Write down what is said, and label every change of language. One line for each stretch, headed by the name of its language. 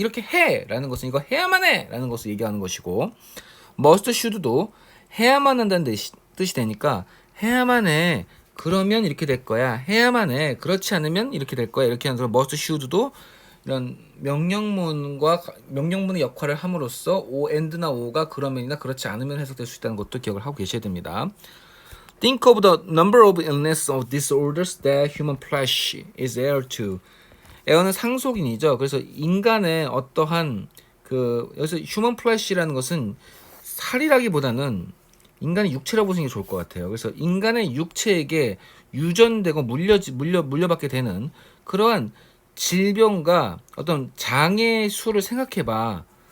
Korean: 이렇게 해라는 것은 이거 해야만 해라는 것을 얘기하는 것이고 must, should도 해야만 한다는 뜻이 되니까 해야만 해. 그러면 이렇게 될 거야. 해야만 해. 그렇지 않으면 이렇게 될 거야. 이렇게 하는 거 must, should도 이런 명령문의 역할을 함으로써 o, and나 o가 그러면이나 그렇지 않으면 해석될 수 있다는 것도 기억을 하고 계셔야 됩니다.
English: Think of the number of illness of disorders that human flesh is heir to.
Korean: 에어는 상속인이죠. 그래서 인간의 어떠한 여기서 human flesh라는 것은 살이라기보다는 인간의 육체라고 보시는 게 좋을 것 같아요. 그래서 인간의 육체에게 유전되고 물려받게 되는 그러한 질병과 어떤 장애의 수를 생각해봐.